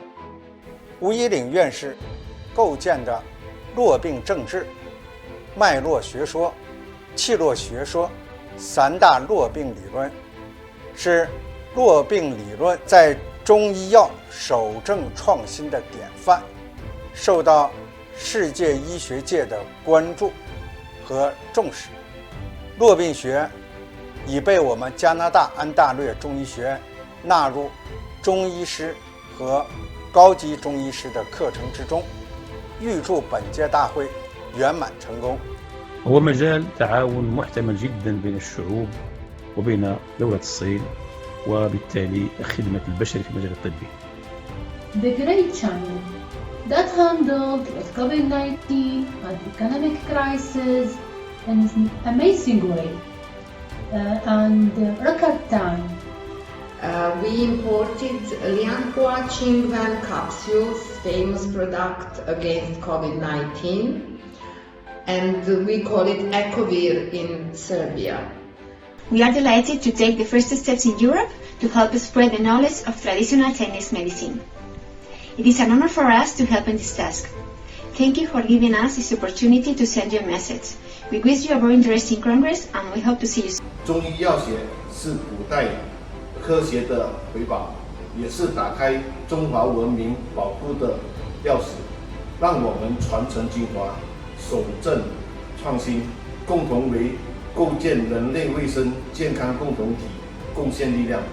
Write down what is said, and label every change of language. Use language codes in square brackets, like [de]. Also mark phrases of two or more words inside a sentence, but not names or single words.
[zh] 吴一岭院士构建的络病政治、脉络学说、气络学说3大络病理论，是络病理论在中医药守正创新的典范，受到世界医学界的关注和重视。络病学已被我们加拿大安大略中医学院纳入中医师和高级中医师的课程之中，预祝本届大会圆满成功。 [ar] هو مجال تعاون محتمل جدا بين الشعوب وبين دولة الصين وبالتالي خدمة البشر في المجال الطبي. [en] The great China that handled with COVID-19 and economic crisis in an amazing way and record time. We imported Lianhua Qingwan capsules, famous product against COVID-19, and we call it Ecovir in Serbia. We are delighted to take the first steps in Europe to help spread the knowledge of traditional Chinese medicine. It is an honor for us to help in this task. Thank you for giving us this opportunity to send your message. We wish you a very interesting Congress and we hope to see you soon. [zh] 中医药学是古代科学的瑰宝，也是打开中华文明宝库的钥匙，让我们传承精华，守正创新，共同为构建人类卫生健康共同体贡献力量。